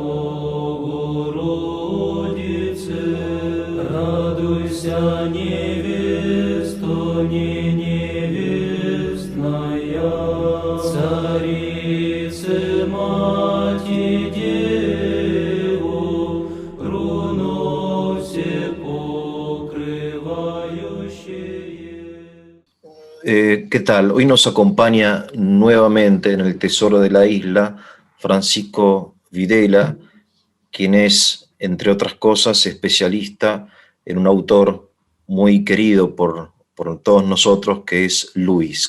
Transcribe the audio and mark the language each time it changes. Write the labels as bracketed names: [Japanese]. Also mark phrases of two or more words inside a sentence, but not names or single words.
[Church Slavic] Богородице, радуйся, невесто, не невестная, Царице, Мати, Деву, руно все покрывающее. [Spanish] ¿Qué tal? Hoy nos acompaña nuevamente en el Tesoro de la Isla Francisco Videla, quien es, entre otras cosas, especialista en un autor muy querido por todos nosotros, que es Luis.